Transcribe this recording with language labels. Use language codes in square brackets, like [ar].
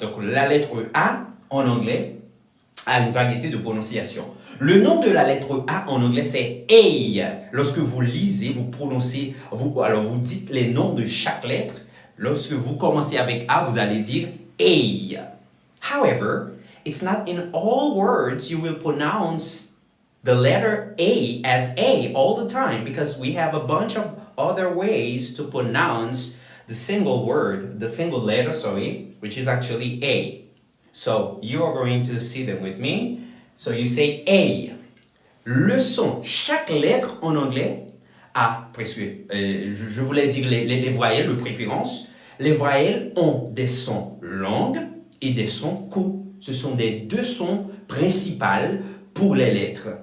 [fr] Donc, la lettre A en anglais a une variété de prononciation. Le nom de la lettre A en anglais, c'est A. Lorsque vous lisez, vous prononcez, alors vous dites les noms de chaque lettre. Lorsque vous commencez avec A, vous allez dire A. [en] However, it's not in all words you will pronounce the letter A as A all the time because we have a bunch of other ways to pronounce the single letter, which is actually A. So you are going to see them with me. So you say A. [fr] Le son, chaque lettre en anglais a presque, je voulais dire les voyelles de préférence. Les voyelles ont des sons longs et des sons courts. Ce sont des deux sons principaux pour les lettres.